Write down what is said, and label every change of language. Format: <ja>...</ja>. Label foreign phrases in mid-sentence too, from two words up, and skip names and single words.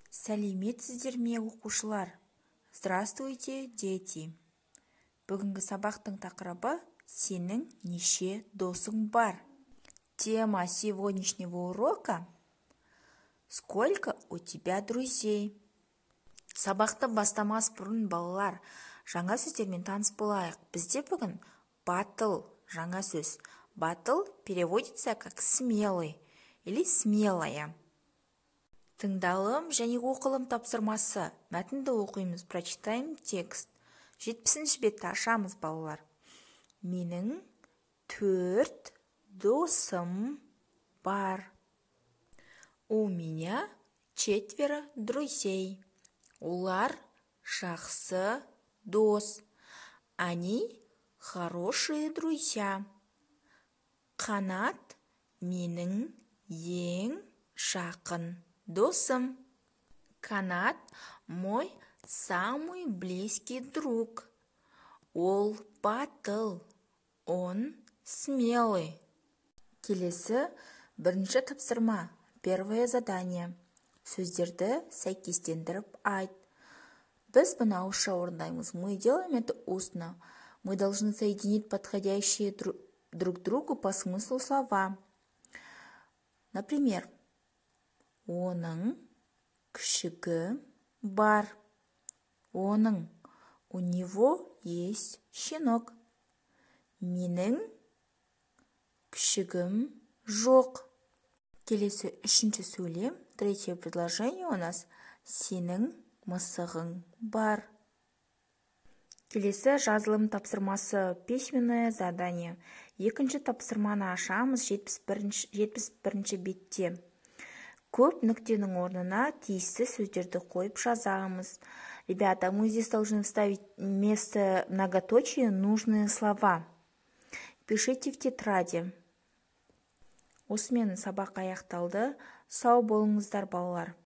<kk>Сәлеметсіздер ме, оқушылар?</kk> <ru>Здравствуйте, дети!</ru> <kk>Бүгінгі сабақтың тақырыбы «Сенің неше досың бар?»</kk> <ru>Тема сегодняшнего урока «Сколько у тебя друзей?»</ru> <kk>Сабақты бастамас бұрын балалар, жаңа сөздермен таныс болайық. Бізде бүгін батыл жаңа сөз.</kk> <ru>Батыл переводится как смелый или смелая.</ru> <kk>Тыңдалым және оқылым тапсырмасы. Мәтінді оқимыз,</kk> <ru>прочитаем текст.</ru> <kk>70-ші бетті ашамыз, балалар. Менің 4 досым бар.</kk> <ru>У меня 4 друзей.</ru> <kk>Олар жақсы дос.</kk> <ru>Они хорошие друзья.</ru> <kk>Қанат менің ең жақын досым.</kk> <ru>Канат мой самый близкий друг.</ru> <kk>Ол батыл,</kk> <ru>он смелый.</ru> <kk>Келесі бірінші тапсырма.</kk> <ru>Первое задание.</ru> <kk>Сөздерді сәйкестендіріп айт. Біз бұны ауызша орындаймыз.</kk> <ru>Мы делаем это устно. Мы должны соединить подходящие друг другу по смыслу слова. Например,</ru> <kk>оның күшігі бар. Оның,</kk> <ru>у него есть щенок.</ru> <kk>Менің күшігім жоқ. Келесі үшінші сөйлем.</kk> <ru>Третье предложение у нас</ru> <kk>сенің мысығың бар. Келесі жазылым тапсырмасы</kk> <ru>письменное задание.</ru> <kk>Екінші тапсырманы ашамыз 71-ші бетте. Көп нүктенің орнына тиісті сөздерді қойып жазамыз.</kk> <ru>Ребята, мы здесь должны вставить вместо многоточия нужные слова. Пишите в тетради.</ru> <kk>Осымен сабақ аяқталды. Сау болыңыздар, балалар.</kk>